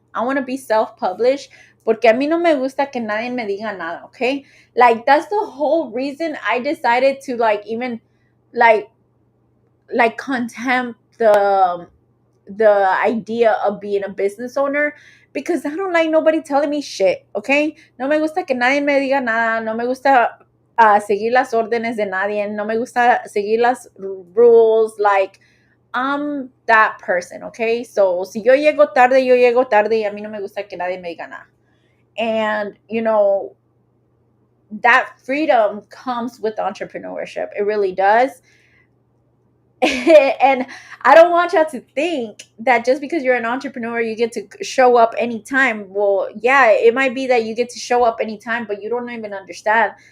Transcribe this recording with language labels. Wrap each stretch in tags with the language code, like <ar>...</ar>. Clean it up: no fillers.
<en>I want to be self-published</en> <es>porque a mí no me gusta que nadie me diga nada, okay?</es> <en>Like, that's the whole reason I decided to, like, even like contempt the idea of being a business owner, because I don't like nobody telling me shit, okay?</en> <es>No me gusta que nadie me diga nada, no me gusta seguir las órdenes de nadie, no me gusta seguir las rules.</es> <en>Like, I'm that person, okay?</en> <es>So, si yo llego tarde y a mí no me gusta que nadie me diga nada.</es> <en>And, that freedom comes with entrepreneurship. It really does. And I don't want y'all to think that just because you're an entrepreneur, you get to show up anytime. Well, yeah, it might be that you get to show up anytime, but you don't even understand.</en>